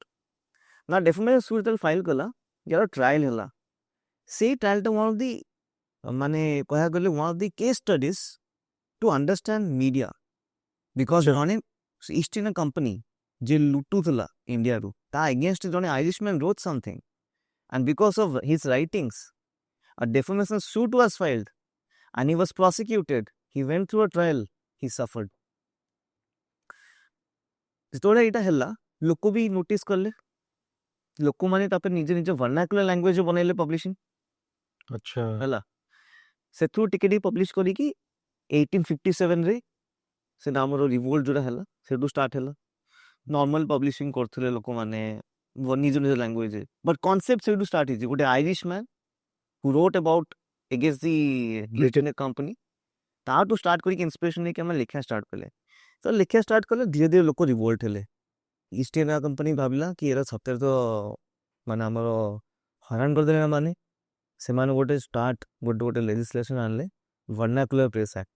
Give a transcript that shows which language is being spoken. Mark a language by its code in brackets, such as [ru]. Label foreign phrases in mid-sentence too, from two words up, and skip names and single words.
[or] ନା [en] defamation suit [or] ଯେତେବେଳେ ଫାଇଲ୍ କଲା, ଯାହାର ଟ୍ରାଏଲ୍ ହେଲା, ସେଇ ଟ୍ରାଏଲ୍ଟା [en] one of the [or] ମାନେ କହିବାକୁ ଗଲେ [en] one of the case studies to understand media. ବିକଜ [or] ଜଣେ ଇଷ୍ଟ ଇଣ୍ଡିଆ କମ୍ପାନୀ ଯିଏ ଲୁଟୁଥିଲା ଇଣ୍ଡିଆରୁ, ତା ଏଗେନଷ୍ଟ ଜଣେ [en] Irishman wrote something, and because of his writings a defamation suit was filed and he was prosecuted. He went through a trial, he suffered. [or] ଯେତେବେଳେ ଏଇଟା ହେଲା, ଲୋକ ବି ନୋଟିସ୍ କଲେ, ଲୋକମାନେ ତାପରେ ନିଜ ନିଜ [en] vernacular language [or] ବନେଇଲେ ପବ୍ଲିସିଂ. ଆଚ୍ଛା ହେଲା, ସେଥିରୁ ଟିକେ ଟିକେ ପବ୍ଲିଶ କରିକି 1857ରେ ସେଟା ଆମର ରିଭୋଲ୍ଟ ଯୋଉଟା ହେଲା, ସେଠୁ ଷ୍ଟାର୍ଟ ହେଲା. ନର୍ମାଲ ପବ୍ଲିସିଂ କରୁଥିଲେ ଲୋକମାନେ ନିଜ ନିଜ ଲାଙ୍ଗୁଏଜରେ, [en] but concept [or] ସେଇଠୁ ଷ୍ଟାର୍ଟ ହେଇଛି. [en] ଗୋଟେ Irish man who wrote about against the East India Company, [or] ତାଠୁ ଷ୍ଟାର୍ଟ କରିକି ଇନ୍ସପିରେସନ୍ ନେଇକି ଆମେ ଲେଖିବା ଷ୍ଟାର୍ଟ କଲେ. ତ ଲେଖିବା ଷ୍ଟାର୍ଟ କଲେ, ଧୀରେ ଧୀରେ ଲୋକ ରିଭୋଲ୍ଟ ହେଲେ. ଇଷ୍ଟ ଇଣ୍ଡିଆ କମ୍ପାନୀ ଭାବିଲା କି ଏରା ସତରେ ତ ମାନେ ଆମର ହଇରାଣ କରିଦେଲେ ନା, ମାନେ ସେମାନେ ଗୋଟେ ଲେଜିସ୍ଲେସନ୍ ଆଣିଲେ, ଭର୍ଣ୍ଣାକୁଲାର ପ୍ରେସ୍ ଆକ୍ଟ.